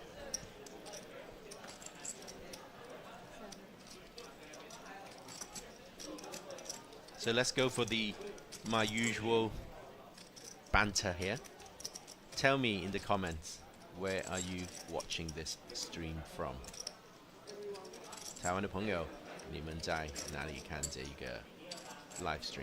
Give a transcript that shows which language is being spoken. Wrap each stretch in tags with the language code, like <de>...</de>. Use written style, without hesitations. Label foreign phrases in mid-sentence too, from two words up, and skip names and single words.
<en>So let's go for my usual banter here. Tell me in the comments, where are you watching this stream from?</en> <zh>台湾的朋友，你们在哪里看这个</zh> <en>live stream？</en>